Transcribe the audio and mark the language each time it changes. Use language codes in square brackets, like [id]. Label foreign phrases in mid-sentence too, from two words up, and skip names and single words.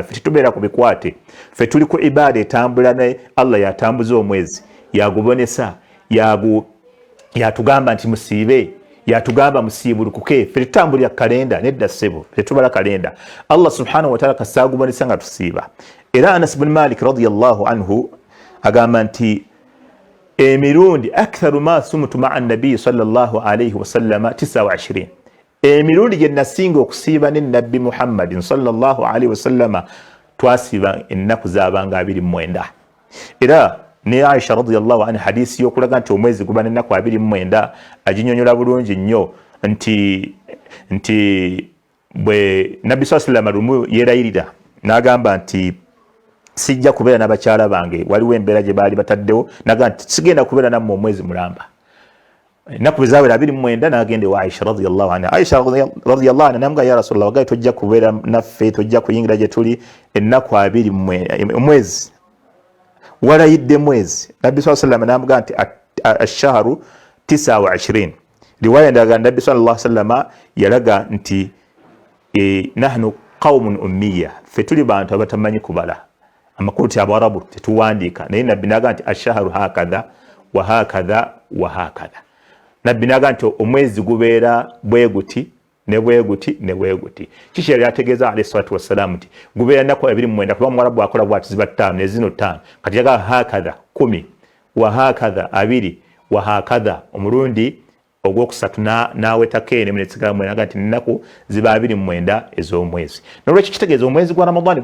[lg] Ffe tubeera ku bikwate, ffe tuli ku ibaada etambula ne Allah yatambuza omwezi, yagubonesa, yatugamba nti musiibe, yatugamba musiibulukuke. Ffe tutambulira kalenda, nedda ssebo, ffe tubala kalenda. [ar] الله سبحانه وتعالى [lg] kasaagubonesa nga tusiiba. Era Anas ibn Malik [ar] رضي الله عنه [lg] agamba nti emirundi [ar] أكثر ما صمت مع النبي صلى الله عليه وسلم [lg] 29, emirundi gye nasinga okusiiba ne Nabbi Muhammadin [ar] صلى الله عليه وسلم [lg] twasiiba ennaku zaabanga 29. Era ne Aisha [ar] رضي الله عنها [lg] hadisi y'okulaga nti omwezi guba n'ennaku 29 aginnyonnyola bulungi nnyo nti bwe Nabbi [ar] صلى الله عليه وسلم [lg] lumu yeerayirira n'agamba nti sijja kubeera n'abakyala bange, waliwo embeera gye baali bataddewo, naga nti sigenda kubeera nammwe omwezi mulamba. Ennaku bwe zaawera 29 n'agenda ewa Aisha [ar] رضي الله عنها. [lg] Aisha [ar] رضي الله عنها [lg] n'amuga [ar] يا رسول الله, [lg] wagaye tojja kubeera naffe, tojja kuyingira gye tuli ennaku 20 omwezi walayidde mwezi. Nabbi [ar] صلى الله عليه وسلم [lg] n'amuga nti ash-shahru 29. Riwaya ndaga Nabbi [ar] صلى الله عليه وسلم [lg] yalaga nti [ar] نحن قوم أمية, [lg] ffe tuli bantu abatamanyi kubala, amakulu ti Abarabu tetuwandiika, naye Nabbi n'agamba nti [ar] الشهر هكذا وهكذا وهكذا. [lg] nabbi naga nti omwezi gubeera bweguti ne bweguti ne bweguti kiki yali ategeeza [ar] عليه الصلاة والسلام [lg] nti gubeera ennaku 29 kuba Mwarabu akola bw'ati ziba 5 ne zino 5 kati yaga [ar] هكذا 10 وهكذا 2 وهكذا [lg] omulundi ogwokusatu nawetako ene munetsigala mwenaga nti ennaku ziba 29 ez'omwezi nolwekyo kitegeeza omwezi gwa Ramadani